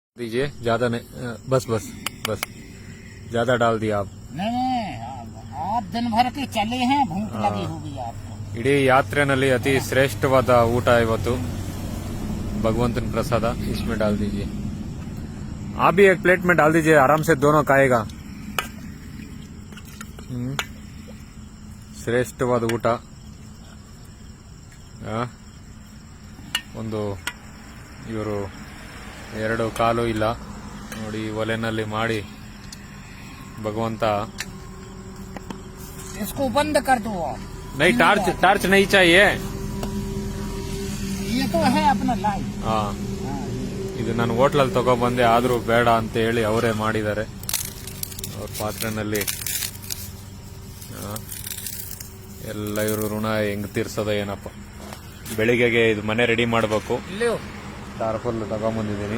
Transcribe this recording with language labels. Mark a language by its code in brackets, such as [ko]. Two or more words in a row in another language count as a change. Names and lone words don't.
[hi] दीजिए ज्यादा नहीं, बस बस बस ज्यादा डाल दिया आप। नहीं आप दिन भर के चले हैं, भूख लगी होगी आपको। [kn] ಇಡೀ ಯಾತ್ರೆನಲ್ಲಿ ಅತಿ ಶ್ರೇಷ್ಠವಾದ ಊಟ ಇವತ್ತು ಭಗವಂತನ ಪ್ರಸಾದ। [hi] इसमें डाल दीजिए, आप भी एक प्लेट में डाल दीजिए, आराम से दोनों खाएगा। [kn] ಶ್ರೇಷ್ಠವಾದ ಊಟ। ಒಂದು ಇವರು 2 ಕಾಲು ಇಲ್ಲ ನೋಡಿ, ಒಲೆನಲ್ಲಿ ಮಾಡಿ भगवंत। [hi] इसको बंद कर दो। नहीं, टार्च नहीं चाहिए। ये तो है अपना लाइट। [kn] ಹಾ, ಇದು ನಾನು ಹೋಟ್ಲಲ್ಲಿ ತಗೊಬಂದೆ, ಆದ್ರೂ ಬೇಡ ಅಂತ ಹೇಳಿ ಅವರೇ ಮಾಡಿದ್ದಾರೆ ಅವ್ರ ಪಾತ್ರೆನಲ್ಲಿ। ಎಲ್ಲ ಇವರು ಋಣ ಹೆಂಗ್ ತೀರ್ಸೋದ ಏನಪ್ಪ। ಬೆಳಿಗ್ಗೆಗೆ ಇದು ಮನೆ ರೆಡಿ ಮಾಡಬೇಕು, ಟಾರ್ಪಲ್ ತಗೊಂಬಂದಿದ್ದೀನಿ।